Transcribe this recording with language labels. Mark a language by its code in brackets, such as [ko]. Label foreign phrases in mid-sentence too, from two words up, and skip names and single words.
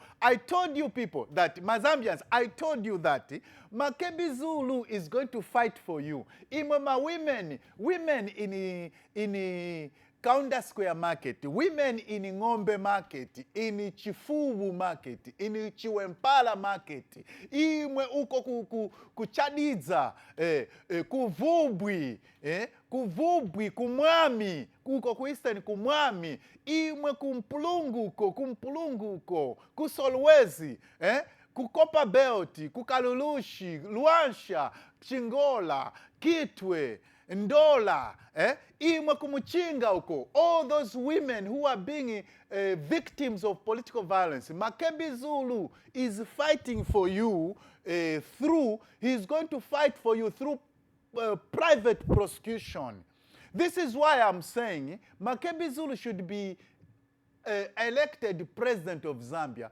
[en] I told you people that, Mazambians, I told you that Makebi Zulu is going to fight for you. Women in Kaunda Square Market, women in Ngombe Market, in Chifubu Market, in Chiwempala Market, [bem] imwe uko kuchadiza, kuvubwi, kuvubwi, kumwami, uko kuistani kumwami, imwe kumpulunguko, kusolwezi, kukopa belti, kukalulushi, luansha, chingola, kitwe, Ndola, imwe kumuchinga uko. [en] All those women who are being victims of political violence. Makebi Zulu is fighting for you he's going to fight for you through private prosecution. This is why I'm saying Makebi Zulu should be elected president of Zambia.